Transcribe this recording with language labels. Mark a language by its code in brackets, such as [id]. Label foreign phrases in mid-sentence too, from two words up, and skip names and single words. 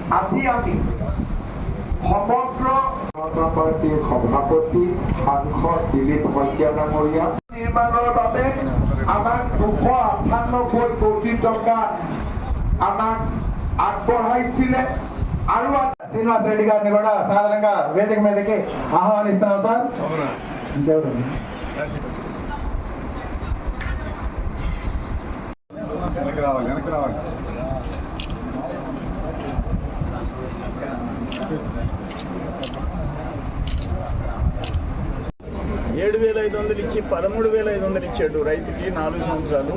[as] আজি আমি সমগ্ৰ জনতা পাৰ্টীৰ সভাপতি সাংসদ দিলীপ শইকীয়া ডাঙৰীয়া নিৰ্মাণৰ বাবে আমাক 298 কোটি টকা আমাক আগবঢ়াইছিলে। আৰু [te] శ్రీనివాస్ రెడ్డి గారిని కూడా సాధారణంగా వేదిక మీదకి ఆహ్వానిస్తున్నాం సార్. వెనక్కి రావాలి. 7,500 ఇచ్చి 13,500 ఇచ్చాడు రైతుకి 4 సంవత్సరాలు.